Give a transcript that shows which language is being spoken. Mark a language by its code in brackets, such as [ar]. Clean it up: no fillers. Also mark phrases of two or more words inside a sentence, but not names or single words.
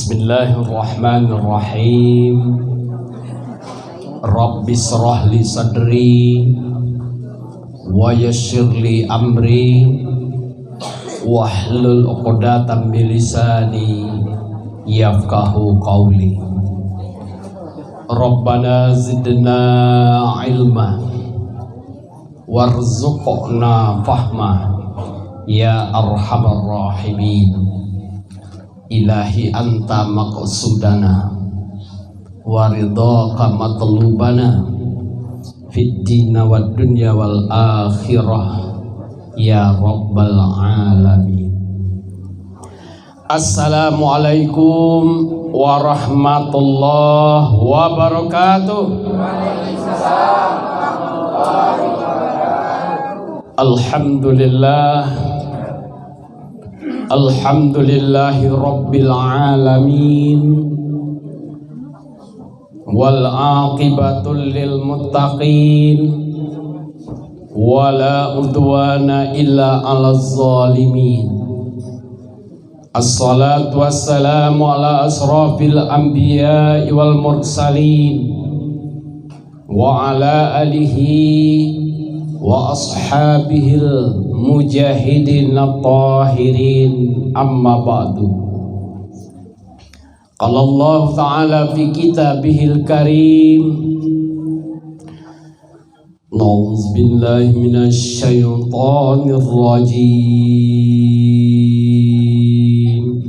[ar] بسم الله الرحمن الرحيم. رب اشرح لي صدري ويسر لي أمري واحلل عقدة من لساني يفقهوا قولي. ربنا زدنا علما وارزقنا فهما يا أرحم الراحمين. إلهي أنت مقصودنا ورضاك مطلوبنا في الدين والدنيا والآخرة يا رب العالمين. السلام عليكم ورحمة الله وبركاته. وعليكم السلام ورحمة الله وبركاته. الحمد لله، الحمد لله رب العالمين, والعاقبة للمتقين، ولا عدوان إلا على الظالمين. والصلاة والسلام على أشرف الأنبياء والمرسلين وعلى آله وأصحابه المجاهدين الطاهرين، أما بعد. قال الله تعالى في كتابه الكريم، أعوذ بالله من الشيطان الرجيم.